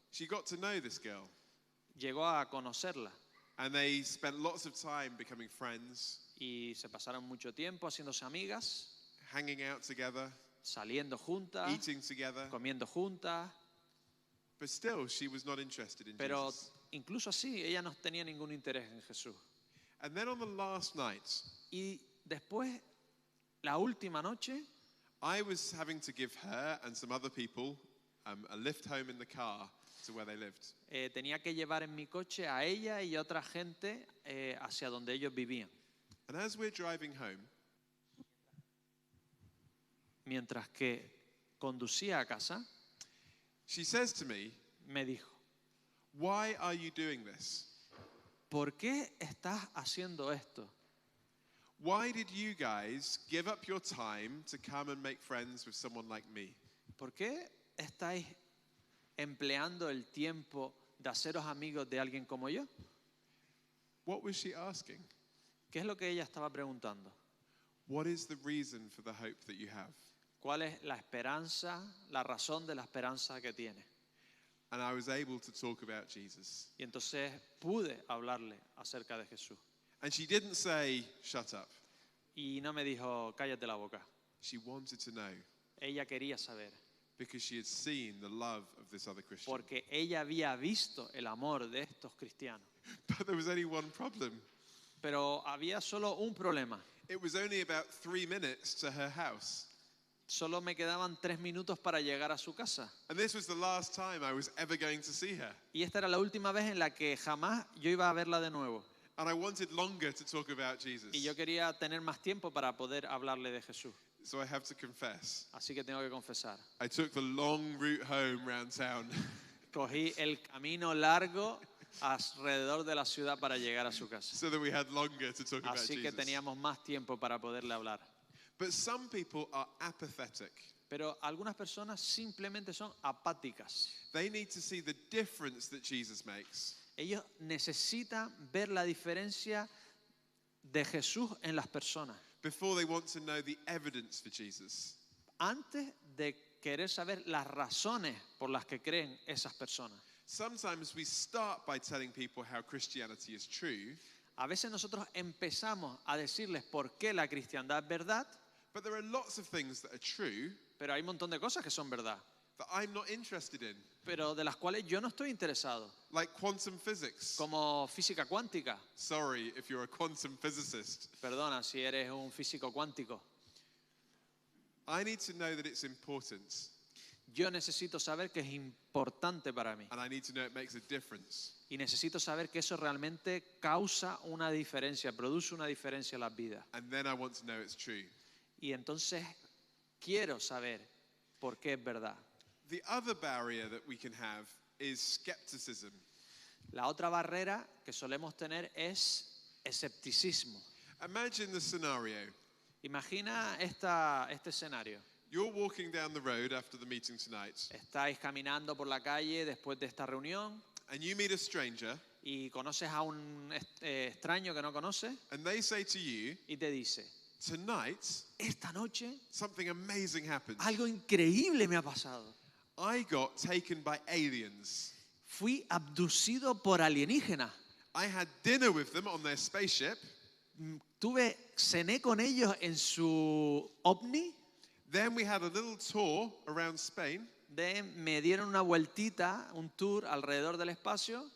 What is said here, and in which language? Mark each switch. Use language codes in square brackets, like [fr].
[en] She got to know this girl. [es] llegó a conocerla [en] And they spent lots of time becoming friends, [es] y se pasaron mucho tiempo haciéndose amigas, [en] hanging out together, [es] saliendo juntas, [en] eating together. [es] comiendo juntas, [en] But still, she was not interested in [es] pero [en] Jesus. [es] incluso así ella no tenía ningún interés en Jesús. [en] And then on the last night, [es] Y después, la última noche, [en] I was having to give her and some other people a lift home in the car to where they lived. [es] tenía que llevar en mi coche a ella y a otra gente hacia donde ellos vivían. [en] And as we're driving home, [es] Mientras que conducía a casa, [en] she says to me, [es] me dijo, [en] "Why are you doing this? [es] ¿por qué estás haciendo esto? [en] Why did you guys give up your time to come and make friends with someone like me?" [es] ¿Por qué estáis empleando el tiempo de haceros amigos de alguien como yo? [en] What was she asking? [es] ¿Qué es lo que ella estaba preguntando? [en] What is the reason for the hope that you have? [es] ¿Cuál es la esperanza, la razón de la esperanza que tiene? [en] And I was able to talk about Jesus. [es] Y entonces pude hablarle acerca de Jesús. [en] And she didn't say, "Shut up." [es] Y no me dijo, cállate la boca. [en] She wanted to know [es] Ella quería saber, [en] because she had seen the love of this other Christian. [es] porque ella había visto el amor de estos cristianos. [en] But there was only one problem. [es] Pero había solo un problema. [en] It was only about 3 minutes to her house. [es] Solo me quedaban 3 minutos para llegar a su casa. [en] And this was the last time I was ever going to see her. [es] Y esta era la última vez en la que jamás yo iba a verla de nuevo. [en] And I wanted longer to talk about Jesus. [es] Y yo quería tener más tiempo para poder hablarle de Jesús. [en] So I have to confess. [es] Así que tengo que confesar. [en] I took the long route home round town. [es] Cogí el camino largo alrededor de la ciudad para llegar a su casa. [en] So that we had longer to talk about [es] Así que [en] Jesus. [es] teníamos más tiempo para poderle hablar. [en] But some people are apathetic. [es] Pero algunas personas simplemente son apáticas. [en] They need to see the difference that Jesus makes [es] Ellos necesitan ver la diferencia de Jesús en las personas [en] before they want to know the evidence for Jesus. [es] antes de querer saber las razones por las que creen esas personas. [en] Sometimes we start by telling people how Christianity is true, [es] A veces nosotros empezamos a decirles por qué la cristiandad es verdad, [en] but there are lots of things that are true [es] pero hay un montón de cosas que son verdad, [en] that I'm not interested in, [es] pero de las cuales yo no estoy interesado, [en] like quantum physics. [es] como física cuántica. [en] Sorry if you're a quantum physicist. [es] Perdona si eres un físico cuántico. [en] I need to know that it's important, [es] Yo necesito saber que es importante para mí [en] and I need to know it makes a difference. [es] y necesito saber que eso realmente causa una diferencia, produce una diferencia en las vidas. [en] And then I want to know it's true. [es] Y entonces quiero saber por qué es verdad. [en] The other barrier that we can have is skepticism. [es] La otra barrera que solemos tener es escepticismo. [en] Imagine the scenario. [es] Imagina este escenario. [en] You're walking down the road after the meeting tonight, [es] Estáis caminando por la calle después de esta reunión [en] and you meet a stranger, [es] y conoces a un extraño que no conoces [en] and they say to you, [es] y te dice, [en] tonight, [es] esta noche [en] something amazing happened. [es] algo increíble me ha pasado. [en] I got taken by aliens. [es] Fui abducido por alienígenas. [en] I had dinner with them on their spaceship. [es] Cené con ellos en su ovni. [en] Then we had a little tour around Spain, [es] Me dieron una vueltita, un tour alrededor del espacio